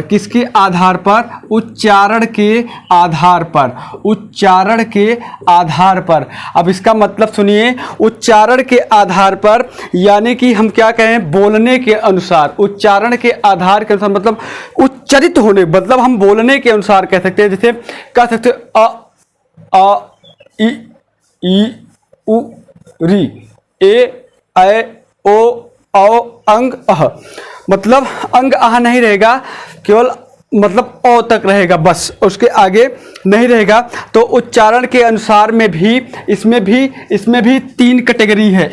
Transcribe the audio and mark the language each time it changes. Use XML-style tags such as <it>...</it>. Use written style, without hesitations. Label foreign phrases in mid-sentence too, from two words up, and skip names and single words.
<hi>किसके आधार पर, उच्चारण के आधार पर, उच्चारण के आधार पर। अब इसका मतलब सुनिए, उच्चारण के आधार पर यानी कि हम क्या कहें, बोलने के अनुसार, उच्चारण के आधार के अनुसार मतलब उच्चरित होने, मतलब हम बोलने के अनुसार कह सकते हैं। जैसे कह सकते आ ई उ री ए ऐ ओ औ अंग अह, मतलब अंग आह नहीं रहेगा, केवल मतलब ओ तक रहेगा, बस उसके आगे नहीं रहेगा। तो उच्चारण के अनुसार में भी इसमें भी 3 कैटेगरी है।</hi>